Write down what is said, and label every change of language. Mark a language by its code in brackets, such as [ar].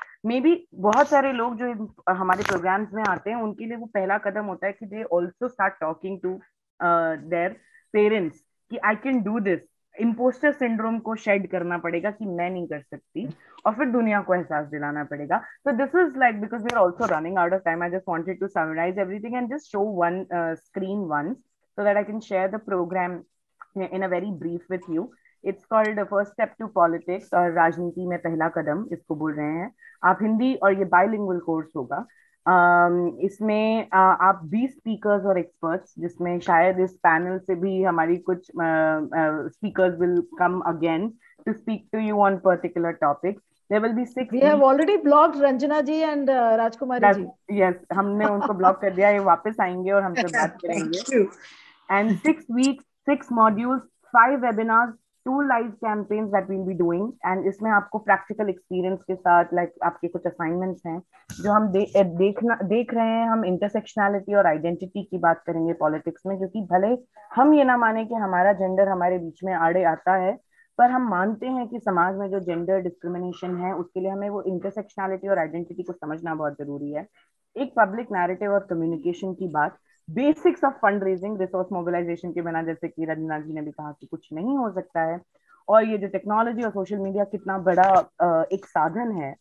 [en] maybe [hi] बहुत सारे लोग जो हमारे प्रोग्राम्स में आते हैं उनके लिए वो पहला कदम होता है कि [en] they also start talking to their parents [hi] कि [en] I can do this. [hi] Impostor syndrome को शेड करना पड़ेगा कि मैं नहीं कर सकती, और फिर दुनिया को एहसास दिलाना पड़ेगा। [en] So this is like, because we are also running out of time, I just wanted to summarize everything and just show one screen once so that I can share the program in a very brief with you. It's called First Step to Politics, [hi] और राजनीति में पहला कदम इसको बोल रहे हैं। आप हिंदी और ये बाइलिंगुअल कोर्स होगा। इसमें आप 20 स्पीकर्स और एक्सपर्ट्स, जिसमें शायद इस पैनल से भी हमारी कुछ speakers [en] Will come again to speak to you on particular topics. There will be 6 We have already blocked Ranjana ji and Rajkumari ji. [hi] Yes, हमने उनको ब्लॉक कर दिया, ये वापस आएंगे और हमसे बात करेंगे। [en] And 6 weeks, 6 modules, 5 webinars, 2 live campaigns that we'll be doing, and [hi] इसमें आपको practical experience के साथ like आपके कुछ assignments हैं जो हम देख रहे हैं। हम intersectionality और identity की बात करेंगे politics में, क्योंकि भले हम ये ना माने कि हमारा gender हमारे बीच में आड़े आता है, पर हम मानते हैं कि समाज में जो जेंडर डिस्क्रिमिनेशन है उसके लिए हमें वो इंटरसेक्शनैलिटी और आइडेंटिटी को समझना बहुत जरूरी है। एक पब्लिक नैरेटिव और कम्युनिकेशन की बात, basics of fund raising, resource mobilisation के बिना, जैसे कि रंजना जी ने भी कहा कि कुछ नहीं हो सकता है, और ये जो टेक्नोलॉजी और सोशल मीडिया कितना बड़ा एक साधन है।